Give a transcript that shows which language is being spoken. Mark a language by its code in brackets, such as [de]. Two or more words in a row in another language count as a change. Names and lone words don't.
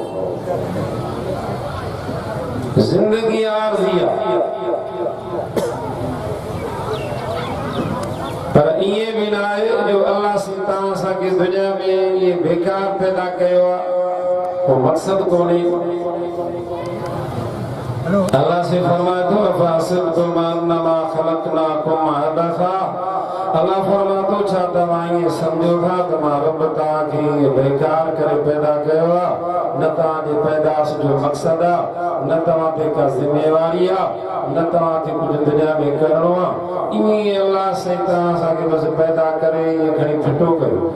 [sd] ज़िंदगी आरज़ी आहे पर इहे भी न आहे जो अल्लाह तव्हां असांखे दुनिया में इहे बेकार पैदा कयो आहे को मक़सदु कोन्हे अल्लाह से फरमातो [ar] أفحسبتم أنما خلقناكم عبثا [sd] अल्लाह फरमातो छा तव्हां ये समझो था त मां रब तव्हांखे बेकार करे पैदा कयो आहे न तव्हांजे पैदाश जो मक़सदु आहे न तव्हां ते का ज़िम्मेवारी आहे न तव्हांखे कुझु दुनिया में करिणो आहे ईअं अल्लाह से तव्हां असांखे बसि पैदा करे ईअं खणी फिटो कयो